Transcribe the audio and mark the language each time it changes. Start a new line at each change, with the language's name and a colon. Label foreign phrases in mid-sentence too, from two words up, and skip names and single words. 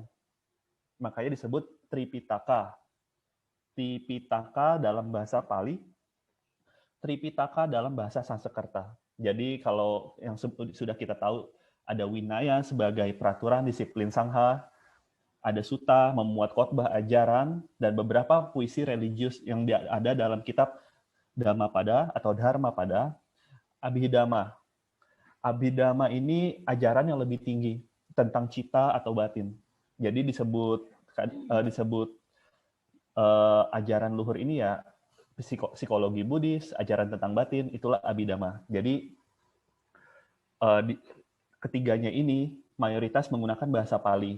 Indonesian: Makanya disebut Tripitaka. Tripitaka dalam bahasa Pali, Tripitaka dalam bahasa Sanskerta. Jadi kalau yang sudah kita tahu, ada Winaya sebagai peraturan disiplin Sangha, ada Sutta memuat khotbah ajaran, dan beberapa puisi religius yang ada dalam kitab Dhammapada atau Dharmapada. Abhidhamma. Abhidhamma ini ajaran yang lebih tinggi tentang cita atau batin. Jadi disebut ajaran luhur ini ya psikologi Buddhis, ajaran tentang batin, itulah Abhidhamma. Jadi ketiganya ini mayoritas menggunakan bahasa Pali.